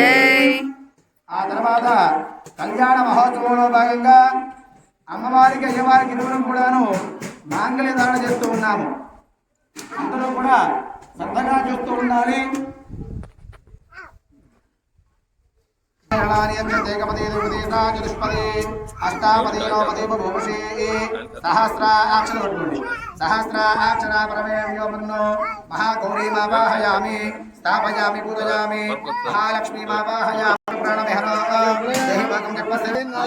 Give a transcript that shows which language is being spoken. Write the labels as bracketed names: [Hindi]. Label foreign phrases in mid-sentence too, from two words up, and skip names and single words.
[Telugu] ఆ తర్వాత కళ్యాణ మహోత్సవంలో భాగంగా అమ్మవారికి అయ్యవారికి ఇరువురు కూడాను మాంగళ్య ధారణ చేస్తూ ఉన్నాము. అందరూ కూడా శ్రద్ధగా చూస్తూ ఉండాలి. [Sanskrit] एकपदे द्विपदे चतुष्पदे अष्टापदे नवपदे बभूषे सहस्राक्षरपट्टुण्डि सहस्राक्षरा परमेव्यो मन्नो महागौरीमावाहयामि स्थापयामि पूजयामि महालक्ष्मीमावाहयामि प्राणविहरो देहि भागं जपस्य